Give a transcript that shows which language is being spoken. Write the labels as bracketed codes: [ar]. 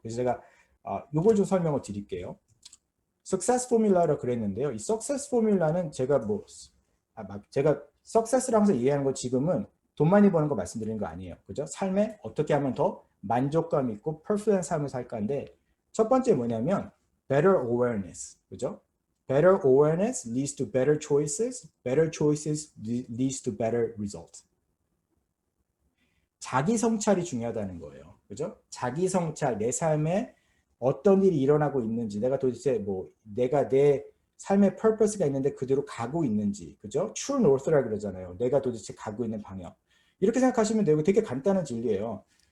[ko] 그래서 제가 요걸 좀 설명을 드릴게요. Success Formula라고 그랬는데요. 이 Success Formula는 제가 제가 Success를 항상 이해하는 거 지금은 돈 많이 버는 거 말씀드리는 거 아니에요. 그죠? 삶에 어떻게 하면 더 만족감 있고 perfect한 삶을 살까인데 첫 번째 뭐냐면 Better Awareness. 그죠? [en] Better awareness leads to better choices. Better choices leads to better results. [ko] 자기 성찰이 중요하다는 거예요. 그죠? 자기 성찰, 내 삶에 어떤 일이 일어나고 있는지, 내가 도대체 내가 내 삶의 purpose가 있는데 그대로 가고 있는지, 그죠? True North라 그러잖아요. 내가 도대체 가고 있는 방향. 이렇게 생각하시면 되고 되게 간단한 진리예요.